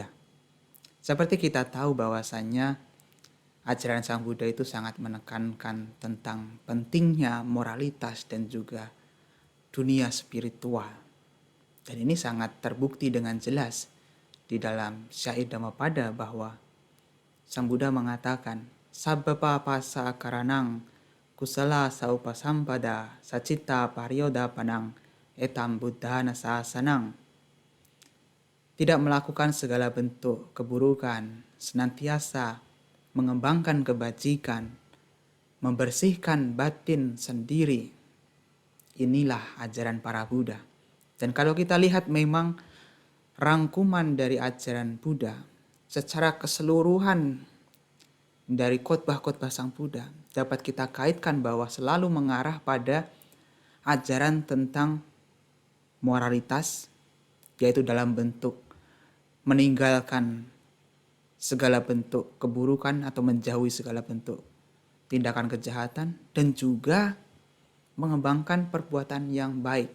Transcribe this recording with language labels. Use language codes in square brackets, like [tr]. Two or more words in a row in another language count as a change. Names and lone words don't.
[id] Seperti kita tahu bahwasannya ajaran Sang Buddha itu sangat menekankan tentang pentingnya moralitas dan juga dunia spiritual. Dan ini sangat terbukti dengan jelas di dalam syair Dhammapada bahwa Sang Buddha mengatakan, [pi] Sabbapa pasa karanang kusala saupasampada sacita paryoda panang etam buddhana sasanang. [id] Tidak melakukan segala bentuk keburukan, senantiasa mengembangkan kebajikan, membersihkan batin sendiri. Inilah ajaran para Buddha. Dan kalau kita lihat memang rangkuman dari ajaran Buddha secara keseluruhan dari khotbah-khotbah Sang Buddha dapat kita kaitkan bahwa selalu mengarah pada ajaran tentang moralitas, yaitu dalam bentuk meninggalkan segala bentuk keburukan atau menjauhi segala bentuk tindakan kejahatan, dan juga mengembangkan perbuatan yang baik.